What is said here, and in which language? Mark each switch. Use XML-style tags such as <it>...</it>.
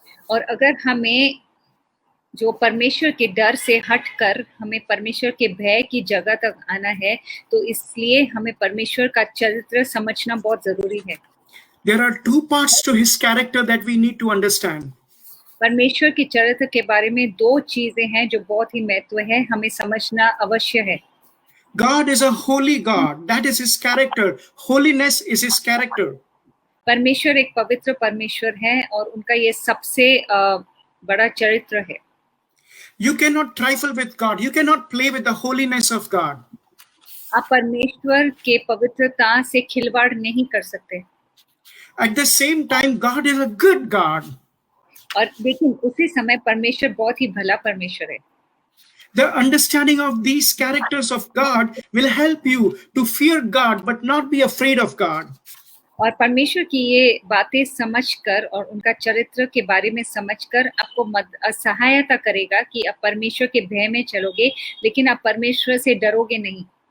<hi>और अगर हमें जो परमेश्वर के डर से हटकर हमें परमेश्वर के भय की जगह तक आना है, तो इसलिए हमें परमेश्वर का चरित्र समझना बहुत जरूरी है।</hi> <en>There are two parts to his character that we need to understand.</en> <hi>परमेश्वर के चरित्र के बारे में दो चीजें हैं जो बहुत ही महत्व है, हमें समझना अवश्य है।</hi> <en>God is a holy God. That is his character. Holiness is his character.</en> <hi>परमेश्वर एक पवित्र परमेश्वर है और उनका ये सबसे बड़ा चरित्र है।</hi> <en>You cannot trifle with God. You cannot play with the holiness of God.</en> <hi>आप परमेश्वर के पवित्रता से खिलवाड़ नहीं कर सकते।</hi> <en>At the same time, God is a good God.</en> <hi>और लेकिन उसी समय परमेश्वर बहुत ही भला परमेश्वर है।</hi> <en>The understanding of these characters of God will help you to fear God but not be afraid of God.</en> <hi>और परमेश्वर की ये बातें समझकर और उनका चरित्र के बारे में समझकर आपको सहायता करेगा कि आप परमेश्वर के भय में चलोगे, लेकिन आप परमेश्वर से डरोगे नहीं।</hi>